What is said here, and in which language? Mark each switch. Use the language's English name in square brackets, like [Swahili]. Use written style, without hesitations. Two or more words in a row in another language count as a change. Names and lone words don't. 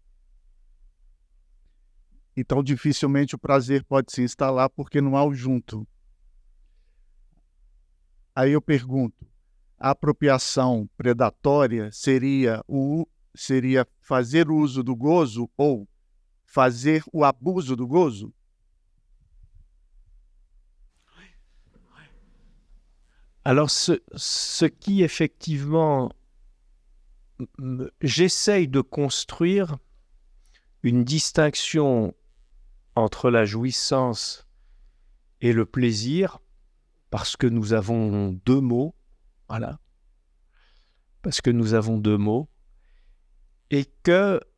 [Portuguese] Então, dificilmente o prazer pode se instalar porque não há o junto. Aí eu pergunto, a apropriação predatória seria fazer uso do gozo ou fazer o abuso do gozo? [French] Alors, ce qui effectivement, j'essaye de construire une distinction entre la jouissance et le plaisir, parce que nous avons 2 mots, voilà, parce que nous avons 2 mots, et que